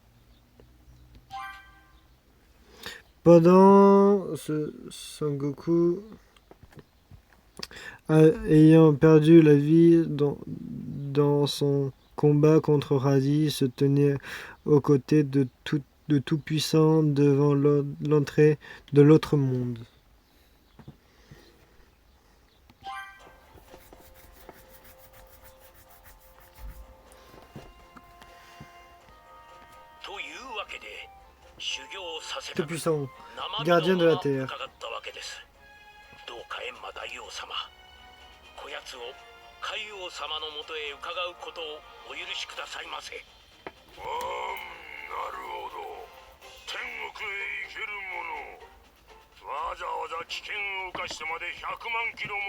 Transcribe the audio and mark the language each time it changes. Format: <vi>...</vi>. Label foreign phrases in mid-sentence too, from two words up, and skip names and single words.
<fr>Pendant ce Sangoku, ayant perdu la vie dans son combat contre Raditz, se tenait aux côtés de Tout-Puissant devant l'entrée de l'autre monde. Tout-Puissant, gardien de la Terre.</fr> <ja>どうか閻魔大王様こやつを海王様のもとへ伺うことをお許しくださいませなるほど天国へ行ける者わざわざ危険を冒してまで100万キロも</ja>